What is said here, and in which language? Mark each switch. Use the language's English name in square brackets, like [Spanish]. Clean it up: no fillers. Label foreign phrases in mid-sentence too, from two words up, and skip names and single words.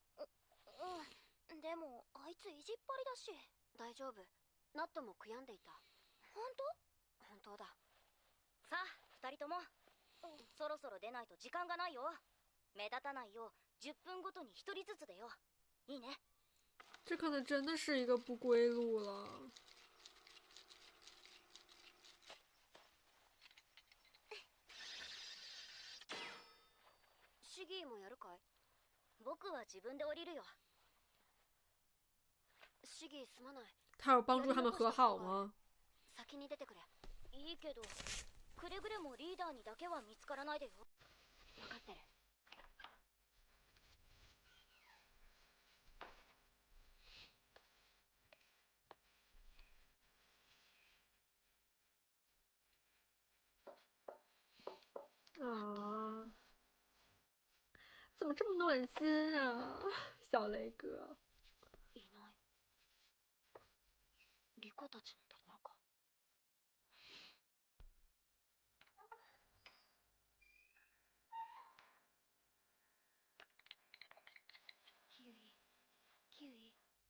[Japanese] でもあいつ意地っ張りだし。大丈夫。ナットも悔やんでいた。本本当だ。さあ二人とも、そろそろ出ないと時間がないよ。目立たないよう10分ごとに1人ずつでよ。いいね。 [Chinese] 这可能真的是一个不归路了。 [Japanese] シギーもやるかい？僕は自分で降りるよ。シギーすまない。 [Chinese] 他有帮助他们和好吗？ [Japanese] 先に出てくれ。いいけど、くれぐれもリーダーにだけは見つからないでよ。分かってる。 [Chinese] 啊，怎么这么暖心啊，小雷哥。 [Japanese] いない。リコたちのところか。キウイ、キウイ。